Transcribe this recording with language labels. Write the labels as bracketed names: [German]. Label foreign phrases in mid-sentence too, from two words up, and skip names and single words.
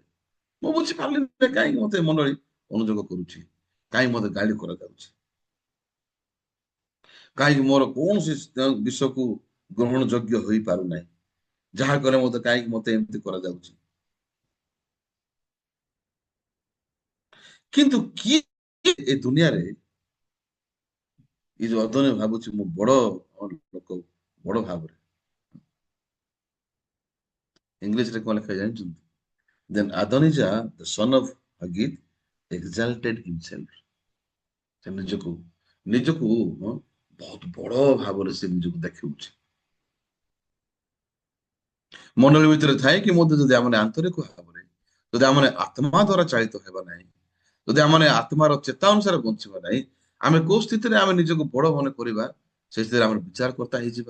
[Odia] ମୁଁ ବୁଝିପାରିଲିନି କାହିଁକି ମତେ ମଣ୍ଡଳୀ ଅନୁଯୋଗ କରୁଛି, କାହିଁକି ମତେ ଗାଳି କରାଯାଉଛି, କାହିଁକି ମୋର କୌଣସି ବିଷୟକୁ ଗ୍ରହଣ ଯୋଗ୍ୟ ହୋଇପାରୁନାହିଁ, ଯାହା କଲେ ମତେ କାହିଁକି ମତେ ଏମିତି କରାଯାଉଛି। କିନ୍ତୁ କିଏ ଏ ଦୁନିଆରେ ଏଇ ଯୋଉ ଅଦନ୍ୟ ଭାବୁଛି ମୁଁ ବଡ ଲୋକ, ବଡ ଭାବରେ, ଇଂଲିଶରେ କଣ ଲେଖା ଜାଣିଛନ୍ତି? [English] Then Adonijah, the son of Haggith, exalted himself. [Odia] ସେ ନିଜକୁ ନିଜକୁ ବହୁତ ବଡ ଭାବରେ ସେ ନିଜକୁ ଦେଖାଉଛି। ମଣ୍ଡଳୀ ଭିତରେ ଥାଏ କି ମଧ୍ୟ ଯଦି ଆମେ ଆନ୍ତରିକ ଭାବରେ, ଯଦି ଆମେ ଆତ୍ମା ଦ୍ଵାରା ଚାଳିତ ହେବା ନାହିଁ, ଯଦି ଆମେ ଆତ୍ମାର ଚେତା ଅନୁସାରେ ବଞ୍ଚିବା ନାହିଁ, ଆମେ କୋଉ ସ୍ଥିତିରେ ଆମେ ନିଜକୁ ବଡ ମନେ କରିବା, ସେ ସ୍ଥିତିରେ ଆମେ ବିଚାରକର୍ତ୍ତା ହେଇଯିବା।